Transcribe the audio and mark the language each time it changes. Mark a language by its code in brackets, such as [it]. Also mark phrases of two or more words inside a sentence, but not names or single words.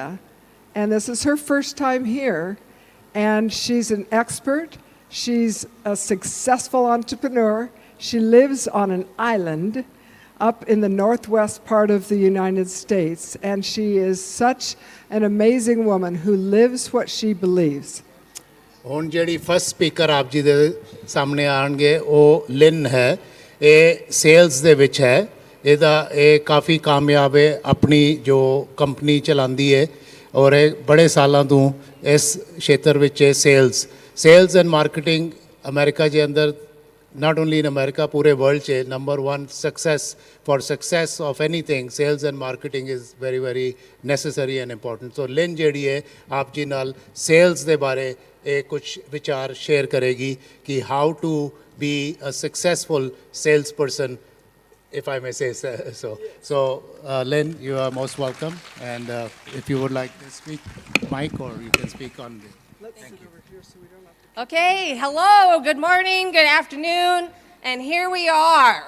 [en] And this is her first time here, and she's an expert. She's a successful entrepreneur. She lives on an island up in the northwest part of the United States, and she is such an amazing woman who lives what she believes. [pa] ਹੁਣ ਜਿਹੜੀ ਫਸਟ ਸਪੀਕਰ ਆਪ ਜੀ ਦੇ ਸਾਹਮਣੇ ਆਣਗੇ ਉਹ ਲਿਨ ਹੈ। ਇਹ ਸੇਲਸ ਦੇ ਵਿੱਚ ਹੈ। ਇਹ ਕਾਫੀ ਕਾਮਯਾਬ ਹੈ, ਆਪਣੀ ਜੋ ਕੰਪਨੀ ਚਲਾਉਂਦੀ ਹੈ ਔਰ ਇਹ ਬੜੇ ਸਾਲਾਂ ਤੋਂ ਇਸ ਖੇਤਰ ਵਿੱਚ [en] sales and marketing [pa] ਅਮਰੀਕਾ ਦੇ ਅੰਦਰ [en] not only in America, [pa] pure world che [en] number 1 success of anything, sales and marketing is very, very necessary and important. [pa] So Lynn ਜਿਹੜੀ ਹੈ ਆਪ ਜੀ ਨਾਲ sales ਦੇ ਬਾਰੇ ਕੁਝ ਵਿਚਾਰ share ਕਰੇਗੀ ਕਿ [en] how to be a successful salesperson, if I may say so. So Lynn, you are most welcome, and if you would like to speak mic, or you can speak on the thank you. Okay, hello, good morning, good afternoon, and here we are.